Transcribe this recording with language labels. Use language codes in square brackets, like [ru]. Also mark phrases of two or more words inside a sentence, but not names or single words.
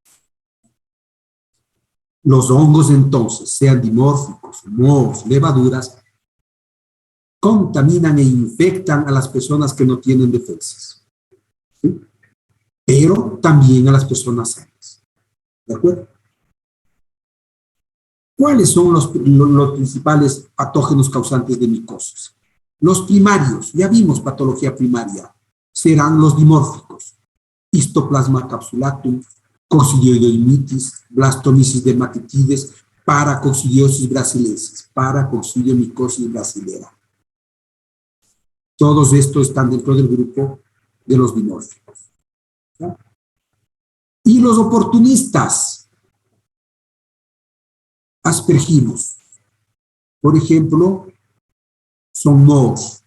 [es] Los hongos, entonces, sean dimórficos, mohos, levaduras, contaminan e infectan a las personas que no tienen defensas, ¿sí? Pero también a las personas sanas. ¿De acuerdo? ¿Cuáles son los principales patógenos causantes de micosis? Los primarios, ya vimos patología primaria, serán los dimórficos, Histoplasma capsulatum, Coccidioides humilis, Blastomyces dermatitides, Paracoccidiosis brasilensis, Paracoccidiomicosis brasilera. Todos estos están dentro del grupo de los dimórficos. ¿Sí? Y los oportunistas, Aspergillus, por ejemplo, son mohos.